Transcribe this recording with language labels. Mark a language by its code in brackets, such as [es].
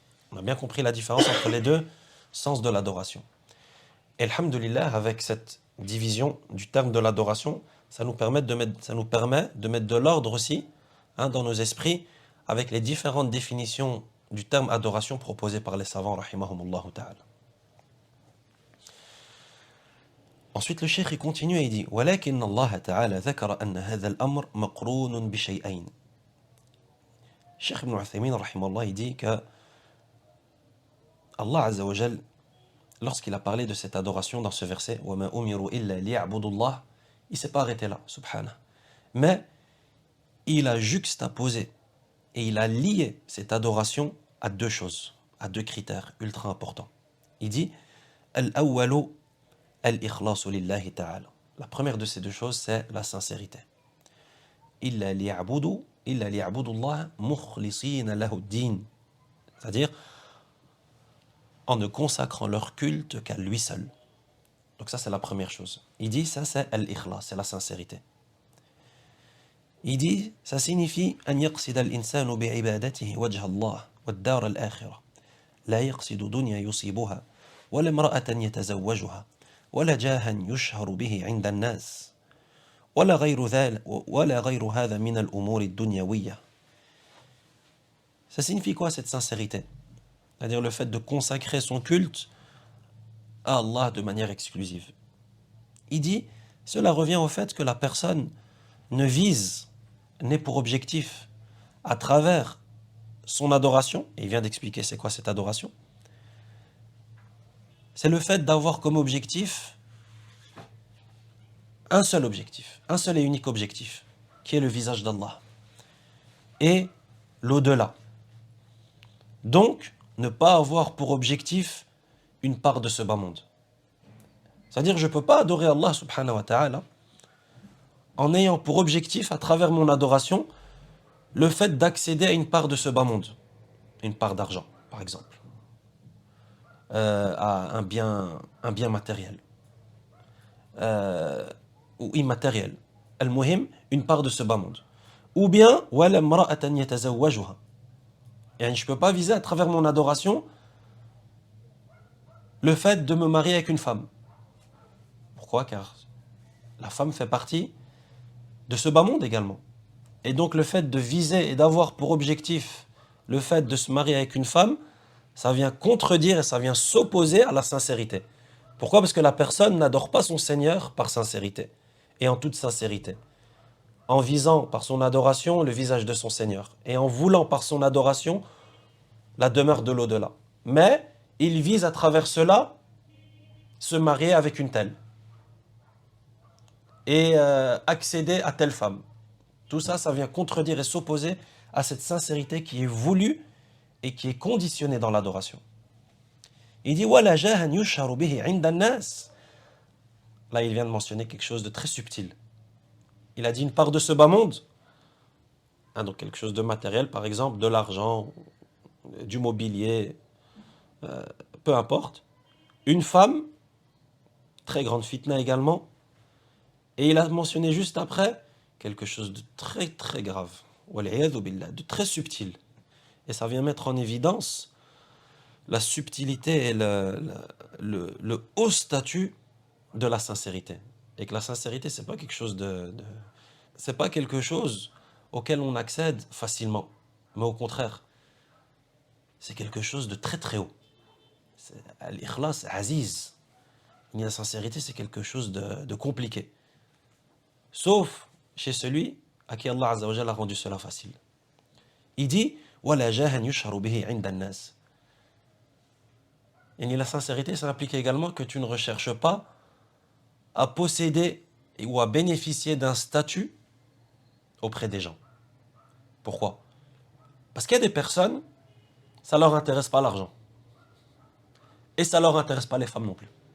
[fr] On a bien compris la différence entre les deux sens de l'adoration. Et alhamdulillah, avec cette division du terme de l'adoration, ça nous permet de mettre de l'ordre aussi dans nos esprits avec les différentes définitions du terme adoration proposées par les savants, rahimahumullah ta'ala. Ensuite, le cheikh continue et il dit [ar] وَلَكِنَّ اللَّهَ تَعَالَى ذَكَرَ أَنَّ هَذَا الْأَمْرَ مَقْرُونٌ بِشَيْئَيْنِ. [fr] Cheikh Ibn Uthaymin, rahimahullah, il dit que Allah Azza wa Jal, lorsqu'il a parlé de cette adoration dans ce verset, [ar] وَمَا أُمِرُوا إِلَّا لِيَعْبُدُوا اللَّهَ, [fr] il ne s'est pas arrêté là, subhanah. Mais il a juxtaposé et il a lié cette adoration à deux choses, à deux critères ultra importants. Il dit [ar] Al-awwalu al-ikhlasu lillahi ta'ala. [fr] La première de ces deux choses, c'est la sincérité. [ar] Illa liya'budu Allah mukhlisina lahu ad-din. [fr] C'est-à-dire en ne consacrant leur culte qu'à lui seul. Donc ça, c'est la première chose. Il dit, ça, c'est al-ikhlas, c'est la sincérité. Il dit, ça signifie [ar] أن يقصد الإنسان بعبادته وجه الله والدار الآخرة لا يقصد دنيا يصيبها ولا امرأة يتزوجها ولا جاها يشهر به عند الناس ولا غير هذا من الأمور الدنيوية. [fr] Ça signifie quoi cette sincérité? C'est-à-dire le fait de consacrer son culte à Allah de manière exclusive. Il dit, cela revient au fait que la personne n'ait pour objectif, à travers son adoration, et il vient d'expliquer c'est quoi cette adoration, c'est le fait d'avoir comme objectif un seul et unique objectif, qui est le visage d'Allah, et l'au-delà. Donc, ne pas avoir pour objectif une part de ce bas monde. C'est-à-dire, je ne peux pas adorer Allah subhanahu wa ta'ala en ayant pour objectif, à travers mon adoration, le fait d'accéder à une part de ce bas monde, une part d'argent, par exemple, à un bien matériel ou immatériel. Al-muhim, une part de ce bas monde. Ou bien, [ar] وَلَا امْرَأَةً يَتَزَوَّجُهَا. [fr] Et je ne peux pas viser à travers mon adoration le fait de me marier avec une femme. Pourquoi? Car la femme fait partie de ce bas monde également. Et donc le fait de viser et d'avoir pour objectif le fait de se marier avec une femme, ça vient contredire et ça vient s'opposer à la sincérité. Pourquoi? Parce que la personne n'adore pas son Seigneur par sincérité et en toute sincérité. En visant par son adoration le visage de son Seigneur et en voulant par son adoration la demeure de l'au-delà. Mais il vise à travers cela se marier avec une telle et accéder à telle femme. Tout ça, ça vient contredire et s'opposer à cette sincérité qui est voulue et qui est conditionnée dans l'adoration. Il dit [ar] وَلَا جَاهًا يُشْهَرُ بِهِ عِنْدَ النَّاسِ. [fr] Là, il vient de mentionner quelque chose de très subtil. Il a dit une part de ce bas monde, donc quelque chose de matériel, par exemple, de l'argent, du mobilier, peu importe. Une femme, très grande fitna également, et il a mentionné juste après quelque chose de très très grave, de très subtil. Et ça vient mettre en évidence la subtilité et le haut statut de la sincérité. Et que la sincérité, c'est pas quelque chose c'est pas quelque chose auquel on accède facilement. Mais au contraire, c'est quelque chose de très très haut. L'ikhlas, aziz. La sincérité, c'est quelque chose de compliqué. Sauf chez celui à qui Allah Azza wa Jalla a rendu cela facile. Il dit [ar] وَلَا جَاهًا يُشْهَرُ بِهِ عِنْدَ النَّاسِ. [fr] Et la sincérité, ça implique également que tu ne recherches pas à posséder ou à bénéficier d'un statut auprès des gens. Pourquoi? Parce qu'il y a des personnes, ça ne leur intéresse pas l'argent. Et ça ne leur intéresse pas les femmes non plus.